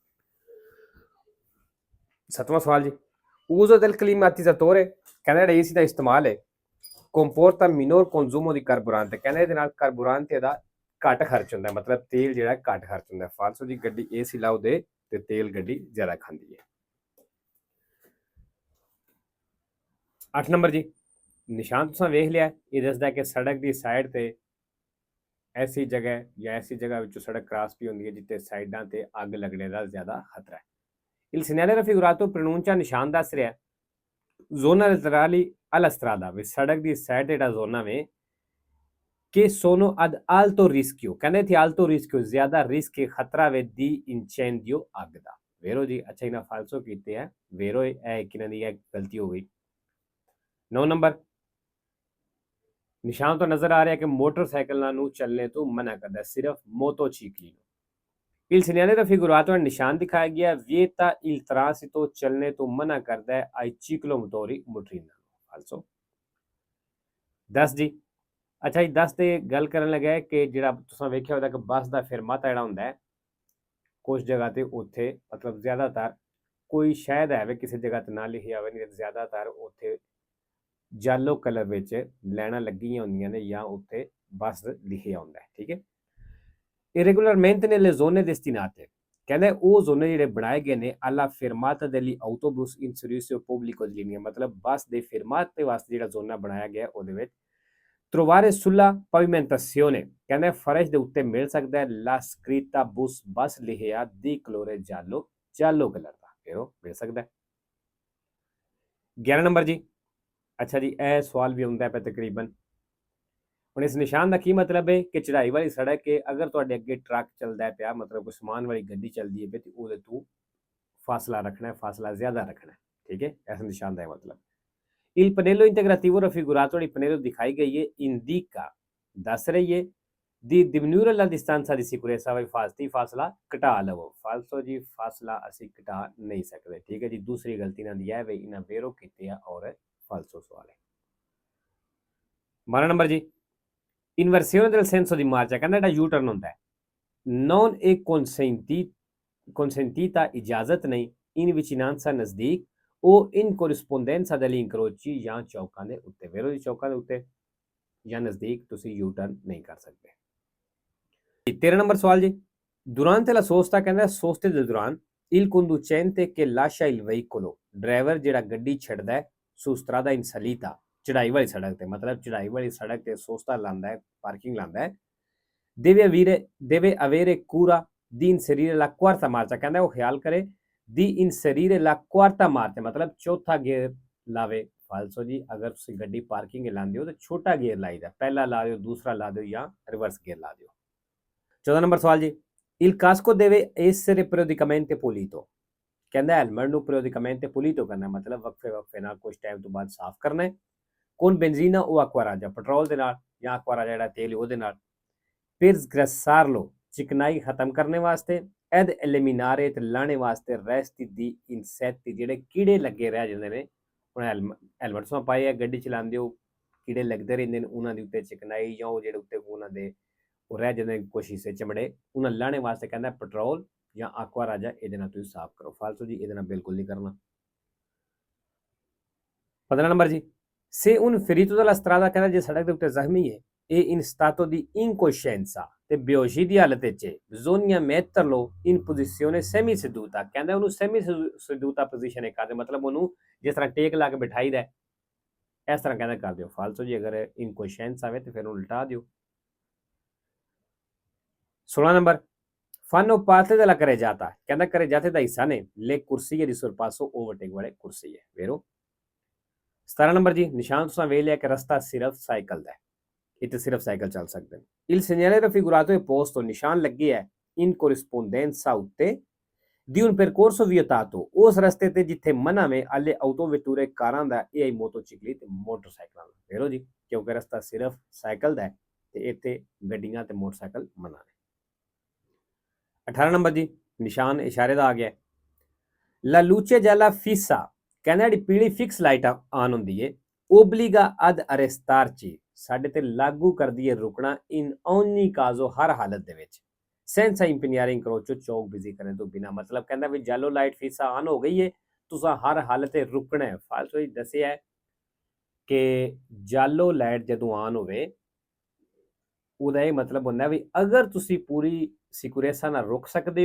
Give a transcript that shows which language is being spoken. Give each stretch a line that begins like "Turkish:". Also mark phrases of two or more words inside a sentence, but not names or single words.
Punjabi: 7ਵਾਂ ਸਵਾਲ ਜੀ,
Italian: uso del climatizzatore,
Punjabi: ਕਹਿੰਦਾ ਜਿਹੜਾ ਏਸੀ ਦਾ ਇਸਤੇਮਾਲ ਹੈ
Italian: comporta minor consumo di carburante,
Punjabi: ਕਹਿੰਦਾ ਇਹਦੇ ਨਾਲ ਕਾਰਬੂਰਾਂਟ ਦਾ ਘੱਟ ਖਰਚ ਹੁੰਦਾ, ਮਤਲਬ ਤੇਲ ਜਿਹੜਾ ਘੱਟ ਖਰਚ ਹੁੰਦਾ। ਫਾਲਸੋ ਜੀ, ਗੱਡੀ ਏਸੀ ਲਾਓ ਦੇ ਤੇ ਤੇਲ ਗੱਡੀ ਜ਼ਿਆਦਾ ਖਾਂਦੀ ਹੈ। 8 ਨੰਬਰ ਜੀ, ਨਿਸ਼ਾਨ ਤੁਸੀਂ ਵੇਖ ਲਿਆ, ਇਹ ਦੱਸਦਾ ਕਿ ਸੜਕ ਦੀ ਸਾਈਡ ਤੇ ਐਸੀ ਜਗ੍ਹਾ ਜਾਂ ਐਸੀ ਜਗ੍ਹਾ ਵਿੱਚੋਂ ਸੜਕ ਕ੍ਰਾਸ ਵੀ ਹੁੰਦੀ ਹੈ ਜਿੱਥੇ ਸਾਈਡਾਂ ਤੇ ਅੱਗ ਲੱਗਣੇ ਦਾ ਜ਼ਿਆਦਾ ਖਤਰਾ ਹੈ।
Italian: il segnale raffigurato pronuncia,
Punjabi: ਨਿਸ਼ਾਨ ਦੱਸ ਰਿਹਾ
Italian: zona laterali alla strada
Punjabi: ਵੀ ਸੜਕ ਦੀ ਸਾਈਡ ਤੇ ਜਿਹੜਾ ਜ਼ੋਨਾ ਵੇ
Italian: che sono ad alto rischio
Punjabi: ਕਹਿੰਦੇ ਇੱਥੇ
Italian: alto rischio
Punjabi: ਜ਼ਿਆਦਾ ਰਿਸਕ ਹੈ ਖਤਰਾ ਵੇ
Italian: di incendio
Punjabi: ਅੱਗ ਦਾ ਵੇਰੋ ਜੀ ਅੱਛਾ ਇਹਨਾਂ ਫਾਲਸੋ ਕੀਤੇ ਹੈ ਵੇਰੋ ਇਹ ਕਿਨਾਂ ਦੀ ਹੈ ਗਲਤੀ ਹੋ ਗਈ 9 ਨੰਬਰ ਨਿਸ਼ਾਨ ਤੋਂ ਨਜ਼ਰ ਆ ਰਿਹਾ ਕਿ ਮੋਟਰਸਾਈਕਲਾਂ ਨੂੰ ਚੱਲਣੇ ਤੋਂ ਮਨਾ ਕਰਦਾ ਸਿਰਫ ਮੋਟੋਚਿਕਲੀ ਨੂੰ
Italian: Il segnale raffigurato nel
Punjabi: ਨਿਸ਼ਾਨ ਦਿਖਾਇਆ ਗਿਆ
Italian: vieta il transito
Punjabi: ਚੱਲਣੇ ਤੋਂ ਮਨਾ ਕਰਦਾ ਹੈ
Italian: ai ciclomotori motrina
Punjabi: ਫਾਲਸੋ 10 ਜੀ ਅੱਛਾ ਜੀ 10 ਤੇ ਗੱਲ ਕਰਨ ਲੱਗਾ ਕਿ ਜਿਹੜਾ ਤੁਸੀਂ ਵੇਖਿਆ ਹੋਦਾ ਕਿ ਬੱਸ ਦਾ ਫਿਰਮਾਤਾ ਜਿਹੜਾ ਹੁੰਦਾ ਹੈ ਕੁਝ ਜਗ੍ਹਾ ਤੇ ਉੱਥੇ ਮਤਲਬ ਜ਼ਿਆਦਾਤਰ ਕੋਈ ਸ਼ਾਇਦ ਹੈ ਕਿਸੇ ਜਗ੍ਹਾ ਤੇ ਨਾ ਲਿਖਿਆ ਹੋਵੇ ਨਹੀਂ ਜ਼ਿਆਦਾਤਰ ਉੱਥੇ ਯੈਲੋ ਕਲਰ ਵਿੱਚ ਲਾਈਨਾਂ ਲੱਗੀਆਂ ਹੁੰਦੀਆਂ ਨੇ ਜਾਂ ਉੱਥੇ ਬੱਸ ਲਿਖਿਆ ਹੁੰਦਾ ਹੈ ਠੀਕ ਹੈ
Italian: irregolarmente nelle zone destinate
Punjabi: ਕਹਿੰਦੇ ਉਹ ਜ਼ੋਨੇ ਜਿਹੜੇ ਬਣਾਏ ਗਏ ਨੇ
Italian: alla fermata degli autobus in servizio pubblico di linea
Punjabi: ਮਤਲਬ ਬੱਸ ਦੇ ਫਿਰਮਾਤੇ ਵਾਸਤੇ ਜਿਹੜਾ ਜ਼ੋਨਾ ਬਣਾਇਆ ਗਿਆ ਉਹਦੇ ਵਿੱਚ
Italian: trovare sulla pavimentazione
Punjabi: ਕਹਿੰਦੇ ਫਰਸ਼ ਦੇ ਉੱਤੇ ਮਿਲ ਸਕਦਾ ਹੈ
Italian: la scritta bus bus
Punjabi: ਲਿਖਿਆ
Italian: di colore giallo giallo
Punjabi: ਕਲਰ ਦਾ ਫਿਰ ਮਿਲ ਸਕਦਾ ਹੈ 11 ਨੰਬਰ ਜੀ ਅੱਛਾ ਜੀ ਇਹ ਸਵਾਲ ਵੀ ਹੁੰਦਾ ਹੈ ਤਕਰੀਬਨ ਹੁਣ ਇਸ ਨਿਸ਼ਾਨ ਦਾ ਕੀ ਮਤਲਬ ਹੈ ਕਿ ਚੜਾਈ ਵਾਲੀ ਸੜਕ ਹੈ ਅਗਰ ਤੁਹਾਡੇ ਅੱਗੇ ਟਰੱਕ ਚੱਲਦਾ ਪਿਆ ਮਤਲਬ ਕੋਈ ਸਮਾਨ ਵਾਲੀ ਗੱਡੀ ਚੱਲਦੀ ਹੈ ਤੇ ਉਹਦੇ ਤੋਂ ਫਾਸਲਾ ਰੱਖਣਾ ਹੈ ਫਾਸਲਾ ਜ਼ਿਆਦਾ ਰੱਖਣਾ ਹੈ ਠੀਕ ਹੈ ਇਸ ਨਿਸ਼ਾਨ ਦਾ ਮਤਲਬ
Italian: il pannello integrativo raffigurato il pannello
Punjabi: ਦਿਖਾਈ ਗਈ ਹੈ indica ਦੱਸ ਰਹੀ ਹੈ
Italian: di diminuire la distanza di sicurezza vai
Punjabi: ਫਾਸਤੀ ਫਾਸਲਾ ਘਟਾ ਲਵੋ ਫਾਲਸੋ ਜੀ ਫਾਸਲਾ ਅਸੀਂ ਘਟਾ ਨਹੀਂ ਸਕਦੇ ਠੀਕ ਹੈ ਜੀ ਦੂਸਰੀ ਗਲਤੀ ਨਾਲ ਦੀ ਹੈ ਵੇ ਇਹਨਾਂ ਵੇਰੋ ਕੀਤੇ ਆ ਔਰ ਫਾਲਸੋ ਸਵਾਲ ਹੈ 12 ਨੰਬਰ ਜੀ
Italian: inversione del senso di marcia
Punjabi: ਕਹਿੰਦਾ ਜਿਹੜਾ ਯੂ ਟਰਨ ਹੁੰਦਾ ਹੈ
Italian: non è consentita
Punjabi: ਇਜਾਜ਼ਤ ਨਹੀਂ
Italian: in vicinanza
Punjabi: ਨਜ਼ਦੀਕ ਉਹ
Italian: in corrispondenza degli incroci
Punjabi: ਜਾਂ ਚੌਕਾਂ ਦੇ ਉੱਤੇ ਵੇਰੋ ਜੀ ਚੌਕਾਂ ਦੇ ਉੱਤੇ ਜਾਂ ਨਜ਼ਦੀਕ ਤੁਸੀਂ ਯੂ ਟਰਨ ਨਹੀਂ ਕਰ ਸਕਦੇ 13 ਨੰਬਰ ਸਵਾਲ ਜੀ
Italian: durante la sosta
Punjabi: ਕਹਿੰਦਾ ਸੋਸਤੇ ਦੇ ਦੌਰਾਨ
Italian: il conducente che lascia il veicolo
Punjabi: ਡਰਾਈਵਰ ਜਿਹੜਾ ਗੱਡੀ ਛੱਡਦਾ ਹੈ
Italian: su strada in salita
Punjabi: ਚੜਾਈ ਵਾਲੀ ਸੜਕ ਤੇ ਮਤਲਬ ਚੜਾਈ ਵਾਲੀ ਸੜਕ ਤੇ ਸੋਸਤਾ ਲਾਂਦਾ ਹੈ ਪਾਰਕਿੰਗ ਲਾਂਦਾ ਹੈ
Italian: deve avere cura di inserire la quarta marcia
Punjabi: ਕਹਿੰਦਾ ਉਹ ਖਿਆਲ ਕਰੇ
Italian: di inserire la quarta marcia
Punjabi: ਮਤਲਬ ਚੌਥਾ ਗੇਅਰ ਲਾਵੇ ਫਾਲਸੋ ਜੀ ਅਗਰ ਤੁਸੀਂ ਗੱਡੀ ਪਾਰਕਿੰਗ ਲਾਉਂਦੇ ਹੋ ਤਾਂ ਛੋਟਾ ਗੇਅਰ ਲਾਈਦਾ ਪਹਿਲਾ ਲਾ ਦਿਓ ਦੂਸਰਾ ਲਾ ਦਿਓ ਜਾਂ ਰਿਵਰਸ ਗੇਅਰ ਲਾ ਦਿਓ 14 ਨੰਬਰ ਸਵਾਲ ਜੀ
Italian: il casco deve essere periodicamente pulito
Punjabi: ਕਹਿੰਦਾ ਹੈਲਮਟ ਨੂੰ
Italian: periodicamente pulito
Punjabi: ਕਰਨਾ ਮਤਲਬ ਵਕਫੇ ਨਾਲ ਕੁਝ ਟਾਈਮ ਤੋਂ ਬਾਅਦ ਸਾਫ਼ ਕਰਨਾ ਹੈ
Italian: con benzina o acqua raggia
Punjabi: ਪੈਟਰੋਲ ਦੇ ਨਾਲ ਜਾਂ
Italian: acqua raggia
Punjabi: ਜਿਹੜਾ ਤੇਲ ਉਹਦੇ ਨਾਲ
Italian: per sgrassarlo
Punjabi: ਚਿਕਨਾਈ ਖਤਮ ਕਰਨੇ ਵਾਸਤੇ
Italian: ed eliminare
Punjabi: ਤੇ ਲਾਣੇ ਵਾਸਤੇ
Italian: resti di insetti
Punjabi: ਜਿਹੜੇ ਕੀੜੇ ਲੱਗੇ ਰਹਿ ਜਾਂਦੇ ਨੇ ਹੁਣ ਹੈਲਮਟ ਸੋ ਪਾਏ ਆ ਗੱਡੀ ਚਲਾਉਂਦੇ ਹੋ ਕੀੜੇ ਲੱਗਦੇ ਰਹਿੰਦੇ ਨੇ ਉਹਨਾਂ ਦੇ ਉੱਤੇ ਚਿਕਨਾਈ ਜਾਂ ਉਹ ਜਿਹੜੇ ਉੱਤੇ ਉਹਨਾਂ ਦੇ ਉਹ ਰਹਿ ਜਾਂਦੇ ਕੁਛ ਹਿੱਸੇ ਚਮੜੇ ਉਹਨਾਂ ਲਾਣੇ ਵਾਸਤੇ ਕਹਿੰਦਾ ਪੈਟਰੋਲ ਜਾਂ
Italian: acqua raggia
Punjabi: ਇਹਦੇ ਨਾਲ ਤੁਸੀਂ ਸਾਫ਼ ਕਰੋ ਫਾਲਤੂ ਜੀ ਇਹਦੇ ਨਾਲ ਬਿਲਕੁਲ ਨਹੀਂ ਕਰਨਾ 15 ਨੰਬਰ ਜੀ
Italian: se un ferito della strada
Punjabi: ਕਹਿੰਦਾ ਜੇ ਸੜਕ ਦੇ ਉੱਤੇ ਜ਼ਖਮੀ ਹੈ ਇਹ
Italian: in stato di incoscienza
Punjabi: ਤੇ ਬੇਹੋਸ਼ੀ ਦੀ ਹਾਲਤ ਵਿੱਚ
Italian: bisogna metterlo in posizione semi seduta
Punjabi: ਕਹਿੰਦਾ ਉਹਨੂੰ
Italian: semi seduta
Punjabi: position ਹੈ ਕਰਦੇ ਮਤਲਬ ਉਹਨੂੰ ਜਿਸ ਤਰ੍ਹਾਂ ਟੇਕ ਲਾ ਕੇ ਬਿਠਾਈਦਾ ਇਸ ਤਰ੍ਹਾਂ ਕਹਿੰਦਾ ਕਰ ਦਿਓ ਫਾਲਤੂ ਜੀ ਅਗਰ incoscienza ਆਵੇ ਤੇ ਫਿਰ ਉਹਨੂੰ ਉਲਟਾ ਦਿਓ 16 ਨੰਬਰ
Italian: fanno parte della carreggiata
Punjabi: ਕਹਿੰਦਾ carreggiate ਦਾ ਹਿੱਸਾ ਨੇ
Italian: le corsie di sorpasso
Punjabi: overtake ਵਾਲੇ ਕੁਰਸੀ ਹੈ ਵੇਰੋ 17 ਨੰਬਰ ਜੀ ਨਿਸ਼ਾਨ ਤੁਸੀਂ ਵੇਖ ਲਿਆ ਕਿ ਰਸਤਾ ਸਿਰਫ ਸਾਈਕਲ ਦਾ ਹੈ ਇੱਥੇ ਸਿਰਫ ਸਾਈਕਲ ਚੱਲ ਸਕਦੇ ਨੇ
Italian: il segnale raffigurato è posto
Punjabi: ਨਿਸ਼ਾਨ ਲੱਗੇ ਹੈ
Italian: in corrispondenza
Punjabi: ਉੱਤੇ
Italian: di un percorso vietato
Punjabi: ਉਸ ਰਸਤੇ ਤੇ ਜਿੱਥੇ ਮਨਾ ਵੇ
Italian: alle autovetture
Punjabi: ਕਾਰਾਂ ਦਾ ਇਹ ਆਈ ਮੋਟੋਚਿਕਲੀ ਤੇ ਮੋਟਰਸਾਈਕਲਾਂ ਦਾ ਵੇਰੋ ਜੀ ਕਿਉਂਕਿ ਰਸਤਾ ਸਿਰਫ ਸਾਈਕਲ ਦਾ ਹੈ ਤੇ ਇੱਥੇ ਗੱਡੀਆਂ ਤੇ ਮੋਟਰਸਾਈਕਲ ਮਨਾ ਨੇ 18 ਨੰਬਰ ਜੀ ਨਿਸ਼ਾਨ ਇਸ਼ਾਰੇ ਦਾ ਆ ਗਿਆ
Italian: la luce gialla fissa
Punjabi: ਕਹਿੰਦਾ ਜਿਹੜੀ ਪੀਲੀ ਫਿਕਸ ਲਾਈਟ ਆਨ ਹੁੰਦੀ ਏ
Italian: obbliga ad arrestarci
Punjabi: ਸਾਡੇ ਤੇ ਲਾਗੂ ਕਰਦੀ ਏ ਰੁਕਣਾ
Italian: in ogni caso
Punjabi: ਹਰ ਹਾਲਤ ਦੇ ਵਿੱਚ
Italian: senza impegnare incrocio
Punjabi: ਚੌਕ ਬਿਜ਼ੀ ਕਰਨ ਤੋਂ ਬਿਨਾ ਮਤਲਬ ਕਹਿੰਦਾ ਵੀ ਜੈਲੋ ਲਾਈਟ ਫਿਕਸ ਆਨ ਹੋ ਗਈ ਏ ਤੁਸੀਂ ਹਰ ਹਾਲਤ ਤੇ ਰੁਕਣਾ ਹੈ ਫਾਲਤੂ ਹੀ ਦੱਸਿਆ ਕਿ ਜੈਲੋ ਲਾਈਟ ਜਦੋਂ ਆਨ ਹੋਵੇ ਉਹਦਾ ਇਹ ਮਤਲਬ ਹੁੰਦਾ ਵੀ ਅਗਰ ਤੁਸੀਂ ਪੂਰੀ ਸਿਕਿਉਰੇਸਾ ਨਾਲ ਰੁਕ ਸਕਦੇ